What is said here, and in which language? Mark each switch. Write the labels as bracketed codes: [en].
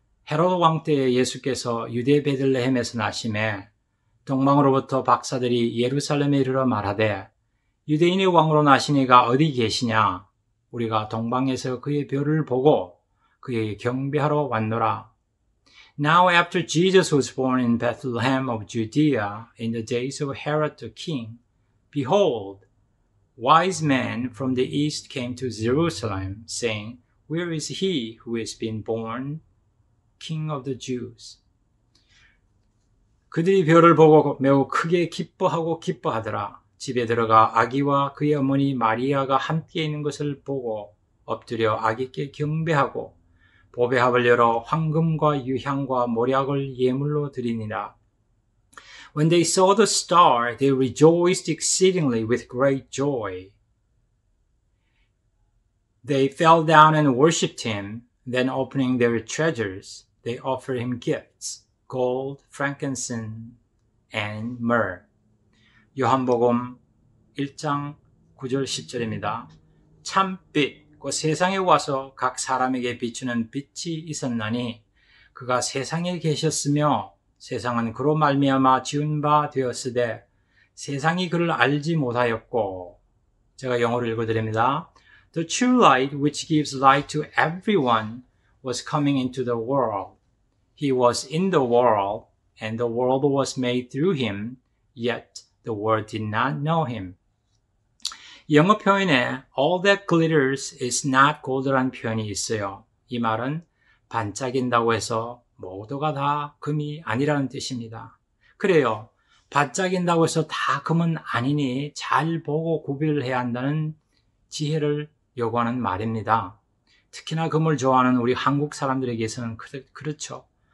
[ko] 헤로드 왕 때에 예수께서 유대 베들레헴에서 나심에 동방으로부터 박사들이 예루살렘에 이르러 말하되 유대인의 왕으로 나신 이가 어디 계시냐? 우리가 동방에서 그의 별을 보고 그에게 경배하러 왔노라. [en] Now after Jesus was born in Bethlehem of Judea in the days of Herod the king, behold, wise men from the east came to Jerusalem, saying, Where is he who has been born King of the Jews? [ko] 그들이 별을 보고 매우 크게 기뻐하더라. 집에 들어가 아기와 그의 어머니 마리아가 함께 있는 것을 보고 엎드려 아기께 경배하고 보배합을 열어 황금과 유향과 모략을 예물로 드리니라. [en] When they saw the star, they rejoiced exceedingly with great joy. They fell down and worshipped him. Then opening their treasures, they offered him gifts, gold, frankincense, and myrrh. [ko] 요한복음 1장 9절 10절입니다. 참빛, 그 세상에 와서 각 사람에게 비추는 빛이 있었나니 그가 세상에 계셨으며 세상은 그로 말미암아 지은 바 되었으되 세상이 그를 알지 못하였고. 제가 영어로 읽어드립니다. [en] The true light which gives light to everyone was coming into the world. He was in the world, and the world was made through him, yet the world did not know him. [ko] 영어 표현에 [en] all that glitters is not gold [ko] 라는 표현이 있어요. 이 말은 반짝인다고 해서 모두가 다 금이 아니라는 뜻입니다. 그래요. 반짝인다고 해서 다 금은 아니니 잘 보고 구별을 해야 한다는 지혜를 요구하는 말입니다. 특히나 금을 좋아하는 우리 한국 사람들에게서는 그렇죠.